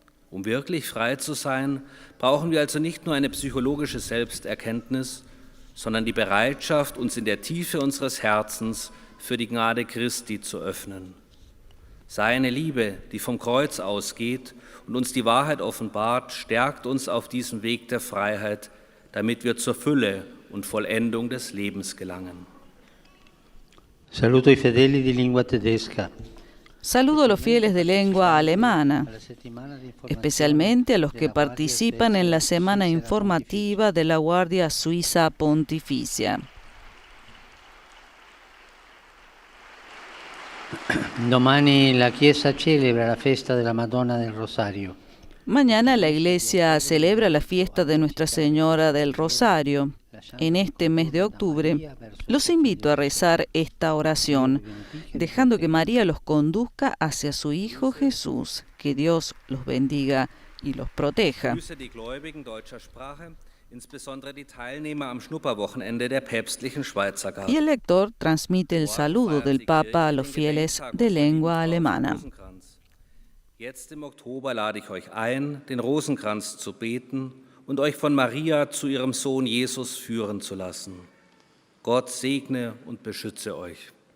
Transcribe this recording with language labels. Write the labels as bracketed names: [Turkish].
[German] Um wirklich frei zu sein, brauchen wir also nicht nur eine psychologische Selbsterkenntnis, sondern die Bereitschaft, uns in der Tiefe unseres Herzens für die Gnade Christi zu öffnen. Seine Liebe, die vom Kreuz ausgeht und uns die Wahrheit offenbart, stärkt uns auf diesem Weg der Freiheit, damit wir zur Fülle und Vollendung des Lebens gelangen. [Italian] Saluto i fedeli di lingua tedesca. [Spanish] Saludo a los fieles de lengua alemana, especialmente a los que participan en la semana informativa de la Guardia Suiza Pontificia. [Italian] Domani la Chiesa celebra la festa della Madonna del Rosario. [Spanish] Mañana la Iglesia celebra la fiesta de Nuestra Señora del Rosario. En este mes de octubre, los invito a rezar esta oración, dejando que María los conduzca hacia su Hijo Jesús. Que Dios los bendiga y los proteja. [German] Ich grüße die Gläubigen deutscher Sprache, insbesondere die Teilnehmer am Schnupperwochenende der päpstlichen Schweizer Garde. [Spanish] Y el lector transmite el saludo del Papa a los fieles de lengua alemana. [German] Jetzt im Oktober lade ich euch ein, den Rosenkranz zu beten und euch von Maria zu ihrem Sohn Jesus führen zu lassen. Gott segne und beschütze euch.